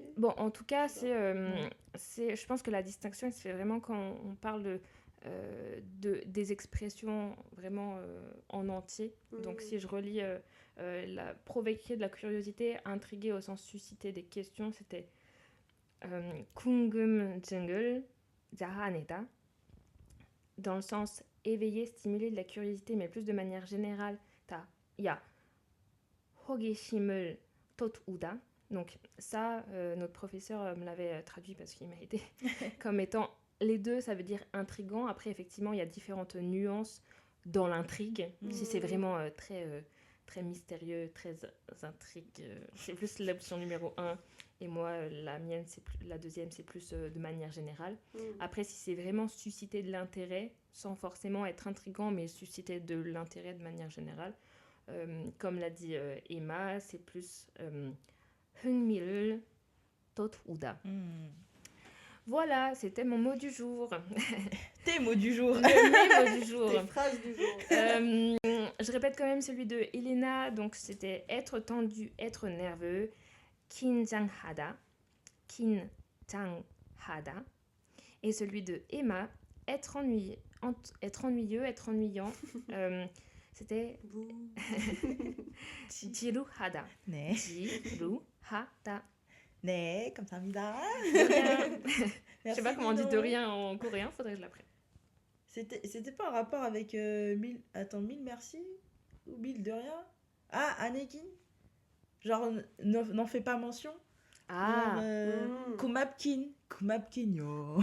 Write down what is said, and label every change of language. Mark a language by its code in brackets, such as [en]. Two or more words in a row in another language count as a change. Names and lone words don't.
[fr] Bon, en tout cas, je pense que la distinction elle se fait vraiment quand on parle des expressions vraiment en entier. Donc si je relis la provoquer de la curiosité, intriguer au sens susciter des questions, c'était [ko] 궁금증을 자아내다. [fr] Dans le sens éveiller, stimuler de la curiosité, mais plus de manière générale, il y a [ko] 호기심을 돋우다. [fr] Donc ça, notre professeur me l'avait traduit parce qu'il m'a aidé comme étant les deux, ça veut dire intriguant. Après, effectivement, il y a différentes nuances dans l'intrigue. Si c'est vraiment très mystérieux, très intrigue, c'est plus l'option numéro 1. Et moi, la mienne, la deuxième, c'est plus de manière générale. Après, si c'est vraiment susciter de l'intérêt, sans forcément être intriguant, mais susciter de l'intérêt de manière générale, comme l'a dit Emma, c'est plus [ko] 흥미를 돋우다. [fr] Voilà, c'était mon mot du jour. Tes mots du jour. Mes mots du jour. Tes phrases du jour. Je répète quand même celui de Elena, donc c'était être tendu, être nerveux. [ko] 긴장하다, 긴장하다. [fr] Et celui de Emma, être ennuyeux, être ennuyant. C'était 지루하다. [ko] 네. 지루하다. 네, 감사합니다. [fr] Je sais pas comment on dit de rien en coréen, faudrait que je l'apprenne. C'était pas un rapport avec mille merci ou mille de rien? Ah, Anakin? Genre, n'en fais pas mention. Ah. [ko] 고맙긴 yo.